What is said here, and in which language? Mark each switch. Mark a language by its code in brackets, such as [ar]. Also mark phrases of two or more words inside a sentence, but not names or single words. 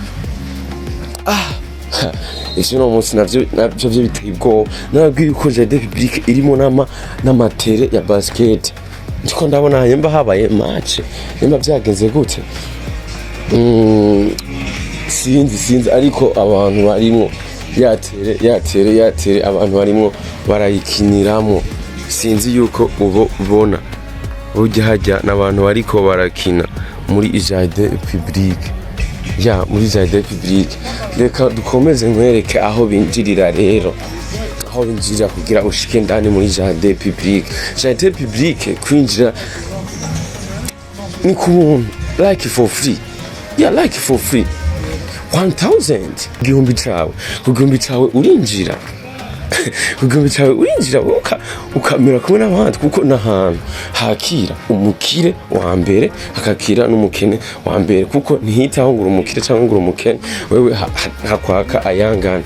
[rn] Ese no munsi navyo biteye ubwoba nabwiye yuko [fr] jardin public [rn] irimo n'amatere ya basket ndiko ndabona yemba habaye match yemba byagenze gute sinzi ariko abantu barimo yatere abantu barimo barayikiniramo sinzi yuko ubona ujya hajya n'abantu bariko barakina muri [fr] jardin public. [rn] Ya muri [fr] jardin public [rn] reka dukomeze nkwereke aho binjirira rero aho binjirira kugira ushike ndani muri [fr] jardin public. Jardin public [rn] kwinjira ni kubuntu [en] like for free. Yeah, like for free [rn] 1000 gihumbi cawe urinjira ukamera kumwe n'abandi kuko n'ahantu hakira umukire wa mbere hakakira n'umukene wa mbere kuko ntihitaho ngo umukire cyangwa ngo umukene wewe hakwaka ayangana.